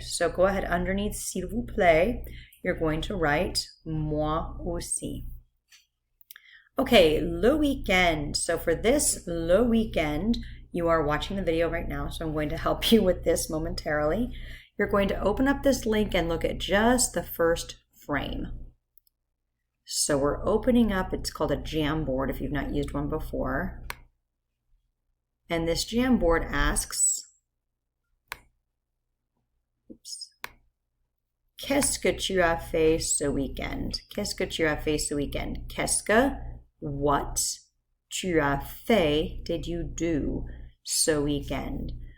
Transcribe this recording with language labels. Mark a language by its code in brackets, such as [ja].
[en] So go ahead underneath, [fr] s'il vous plaît. [en] You're going to write [fr] moi aussi. [en] Okay, le weekend. So for this, [fr] le weekend, [en] you are watching the video right now, so I'm going to help you with this momentarily. You're going to open up this link and look at just the first frame. So we're opening up, it's called a Jamboard if you've not used one before. And this Jamboard asks, [fr] qu'est-ce que tu as fait ce week-end? Qu'est-ce que tu as fait ce week-end? Qu'est-ce que, [en] what, [fr] tu as fait, [en] did you do [fr] ce week-end?